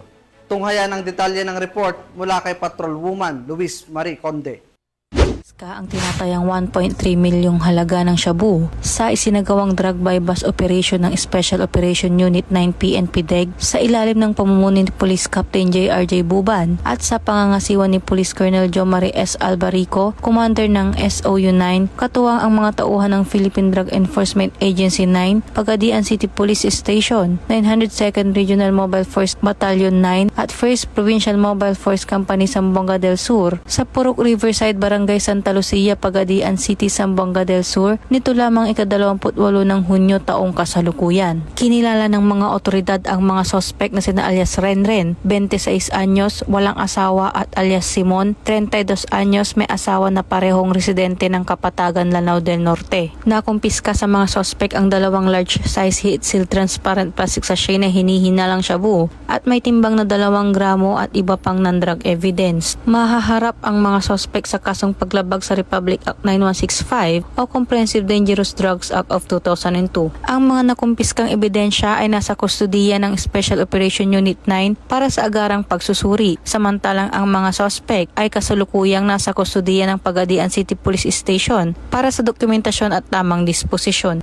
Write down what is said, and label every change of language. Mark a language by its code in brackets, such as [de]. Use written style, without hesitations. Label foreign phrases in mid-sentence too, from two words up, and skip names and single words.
[tl] Tunghayan ang detalye ng report mula kay Patrolwoman Luis Marie Conde. Ang tinatayang 1.3 milyong halaga ng shabu sa isinagawang [en] drug bypass operation [tl] ng Special Operation Unit 9 PNP DEG sa ilalim ng pamumuno ni Police Captain JRJ Buban at sa pangangasiwa ni Police Colonel Jomari S. Albarico, Commander ng SOU 9, katuwang ang mga tauhan ng Philippine Drug Enforcement Agency 9, Pagadian City Police Station, 902nd Regional Mobile Force Battalion 9 at 1st Provincial Mobile Force Company Zamboanga del Sur sa Purok Riverside, Barangay Santa Lucia, Pagadian City, Zamboanga del Sur nito lamang ika-28 ng Hunyo taong kasalukuyan. Kinilala ng mga otoridad ang mga sospek na sina alias Renren, 26 anyos, walang asawa at alias Simon, 32 anyos, may asawa na parehong residente ng Kapatagan, Lanao del Norte. Nakumpiska sa mga sospek ang 2 [en] large size heat-sealed transparent plastic sachet [tl] na hinihinalang shabu at may timbang na 2 gramo at iba pang [en] non-drug evidence. [tl] Mahaharap ang mga sospek sa kasong paglabag sa Republic Act 9165 o Comprehensive Dangerous Drugs Act of 2002. Ang mga nakumpiskang ebidensya ay nasa kustudiya ng Special Operation Unit 9 para sa agarang pagsusuri, samantalang ang mga sospek ay kasalukuyang nasa kustudiya ng Pagadian City Police Station para sa dokumentasyon at tamang disposisyon.